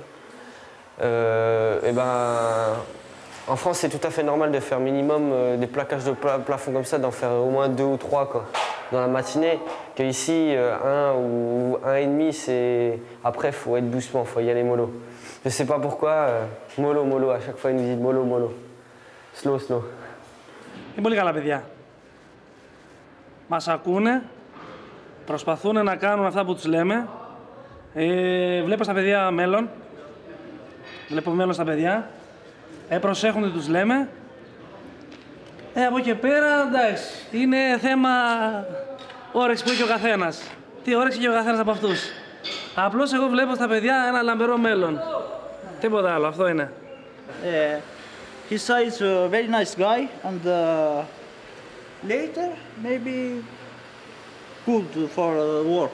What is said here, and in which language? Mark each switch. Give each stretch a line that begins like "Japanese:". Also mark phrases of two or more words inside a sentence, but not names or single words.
French: Et ben, en France, c'est tout à fait normal de faire minimum des plaquages de plafond comme ça, d'en faire au moins 2 ou 3 quoi, dans la matinée. Que ici, 1 ou 1,5, c'est... Après, il faut être doucement, il faut y aller mollo. Je sais pas pourquoi, mollo, à chaque fois, ils nous disent mollo. Slow.
Greek: Είναι πολύ καλά παιδιά. Μας ακούνε, προσπαθούν να κάνουν αυτά που τους λέμε. Βλέπω στα παιδιά μέλλον. Βλέπω μέλλον στα παιδιά. Προσέχουν τι τους λέμε. Από εκεί πέρα, εντάξει, είναι θέμα όρεξη που έχει ο καθένας. Τι όρεξη έχει ο καθένας από αυτούς. Απλώς εγώ βλέπω στα παιδιά ένα λαμπερό μέλλον. Τίποτα άλλο, αυτό είναι.
English: His is a very nice guy, and later maybe good for work.